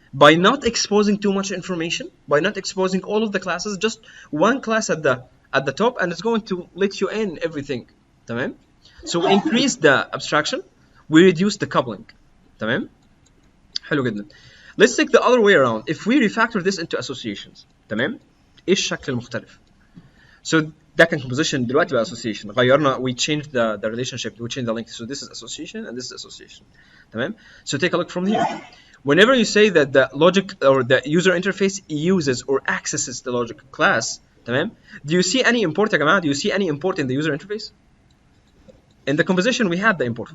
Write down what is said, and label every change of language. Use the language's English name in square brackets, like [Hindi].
[English] By not exposing too much information, by not exposing all of the classes, just one class at the top, and it's going to let you in everything. [Arabic] تمام? [English] So we increase the abstraction, we reduce the coupling. [Arabic] تمام? حلو جدا. [English] Let's take the other way around. If we refactor this into associations, تمام? [Arabic] ايش الشكل المختلف؟ So ده كان composition، دلوقتي بقى association. [English] غيرنا, we changed the relationship, we changed the link. So this is association and this is association. تمام? So take a look from here. Whenever you say that the logic or the user interface uses or accesses the logic class, تمام? Do you see any import [Arabic] يا جماعة? [English] Do you see any import in the user interface? In the composition, we had the import.